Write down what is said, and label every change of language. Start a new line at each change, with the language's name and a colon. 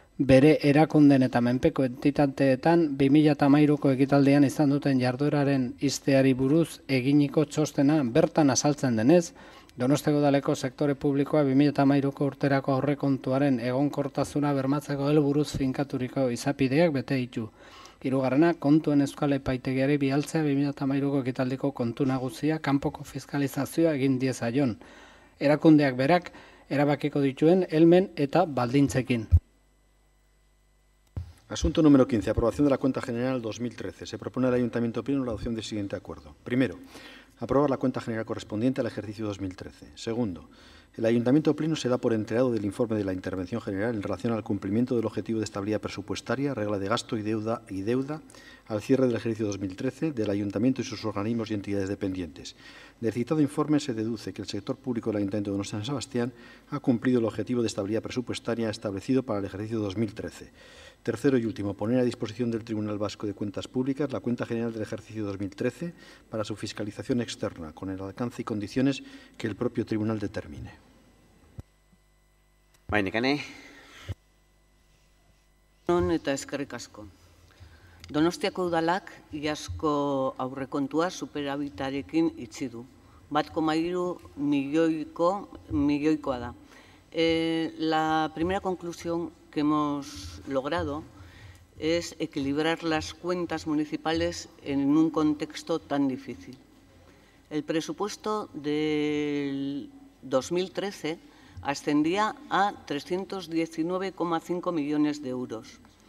Basque: bere erakunden eta menpeko entitateetan 2013ko ekitaldean izan duten jardueraren ixteari buruz eginiko txostena bertan azaltzen denez, Donostiako udaleko sektore publikoa 2013ko urterako aurrekontuaren egonkortasuna bermatzeko helburuz finkaturiko izapideak bete ditu. Hirugarrena, kontuen euskal epaitegiari bialtzea 2013ko ekitaldeko kontu nagusia kanpoko fiskalizazioa egin diezaion. Erakundeak berak erabakiko dituen helmen eta baldintzekin.
Spanish: Asunto número 15. Aprobación de la cuenta general 2013. Se propone al Ayuntamiento Pleno la adopción del siguiente acuerdo. Primero, aprobar la cuenta general correspondiente al ejercicio 2013. Segundo, el Ayuntamiento Pleno se da por enterado del informe de la Intervención General en relación al cumplimiento del objetivo de estabilidad presupuestaria, regla de gasto y deuda al cierre del ejercicio 2013 del Ayuntamiento y sus organismos y entidades dependientes. Del citado informe se deduce que el sector público del Ayuntamiento de Donostia San Sebastián ha cumplido el objetivo de estabilidad presupuestaria establecido para el ejercicio 2013. Tercero y último, poner a disposición del Tribunal Vasco de Cuentas Públicas la cuenta general del ejercicio 2013 para su fiscalización externa, con el alcance y condiciones que el propio tribunal determine.
Basque: Eta eskerrik asko. Donostiako udalak iazko aurrekontua superabitarekin itxi du. 1,3 milioikoa da.
Spanish: La primera conclusión que hemos logrado es equilibrar las cuentas municipales en un contexto tan difícil. El presupuesto del 2013 ascendía a 319,5 millones de euros.